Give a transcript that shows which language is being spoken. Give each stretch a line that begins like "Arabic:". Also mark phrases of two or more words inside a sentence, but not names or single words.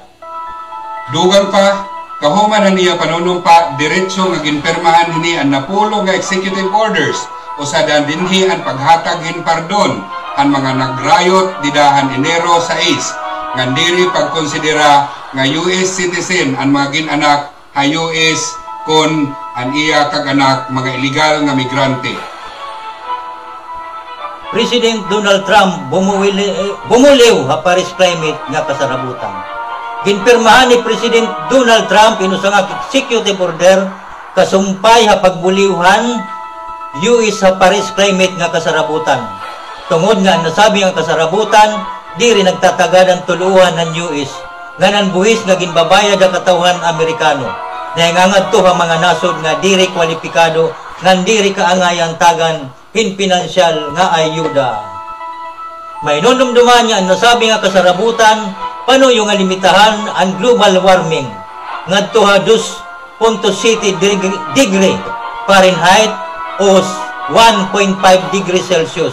Waray: Dugang pa, kahuman ang iya panunumpa, diretso nga ginpermahan hini ang napulo nga
English: executive orders
Waray: o sa dinhi ang paghatag pardon ang mga nagrayot didahan Enero 6 nga diri pagkonsidera nga
English: US citizen
Waray: ang mga ginanak ha US kon ang iya kag-anak mga illegal nga migrante. President Donald Trump bumuliw ha Paris Climate nga kasarabutan. Ginpirmahan ni President Donald Trump inusang
English: executive order
Waray: kasumpay ha pagbuliwhan US sa Paris Climate nga kasarabutan. Tungod nga nasabi ang kasarabutan, di rin nagtatagad ang tuluhan ng US nga nanbuhis nga ginbabayad ang katawhan Amerikano. Naingangad to ang mga nasod nga diri kwalipikado nga diri kaangayan tagan pinansyal nga ayuda. May nunumduman niya ang nasabi nga kasarabutan panuyo nga limitahan ang
English: global warming
Waray: ngadto ha 2.7
English: degree Fahrenheit
Waray: o 1.5
English: degree Celsius.